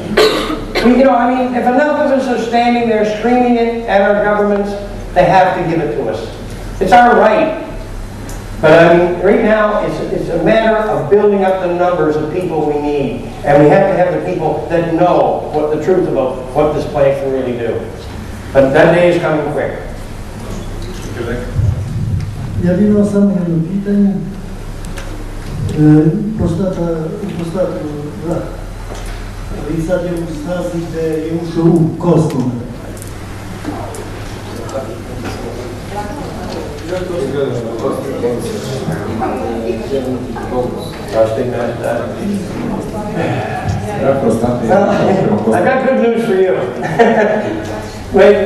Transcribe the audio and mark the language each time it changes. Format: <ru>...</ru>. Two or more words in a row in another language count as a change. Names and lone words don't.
<en>You know, I mean, if enough of us are standing there screaming it at our governments, they have to give it to us. It's our right. But I mean, right now, it's a matter of building up the numbers of people we need. And we have to have the people that know what the truth about what this plant can really do. But that day is coming quick.</en> <sr>Ja bih imao samo jedno pitanje. I sad je u stazi gde je ušao u kosmu.</sr> <en>I've got good news for you. Wait.</en>